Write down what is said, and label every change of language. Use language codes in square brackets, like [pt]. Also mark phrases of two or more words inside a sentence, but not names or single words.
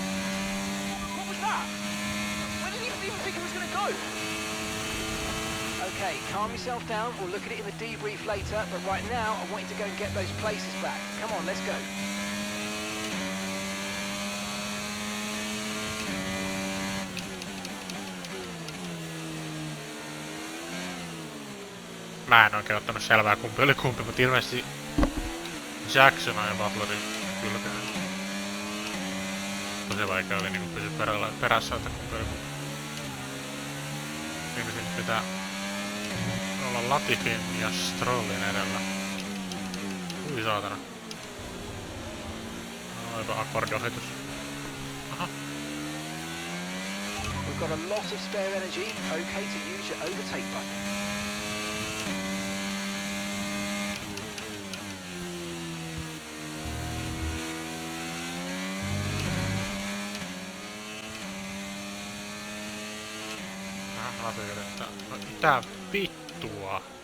[en] What was that? Where did he even think he was going to go? Okay, calm yourself down. We'll look at it in the debrief later, but right now I want you to go and get those places back. Come on, let's go. [fi] Mä en oikein ottanut selvää kumpi oli kumpi, mutta ilmeisesti Jackson ja Butlerin kylkeen. Tosi vaikea oli niinku pysyä perässä, että kumpi oli kumpi. Ilmeisesti nyt pitää olla Latifin ja Strollin edellä. Ui saatana. Aivan akkordiohitus. Aha. [en] We've got a lot of spare energy. Okay to use your overtake button. [fi] No mitä vittua?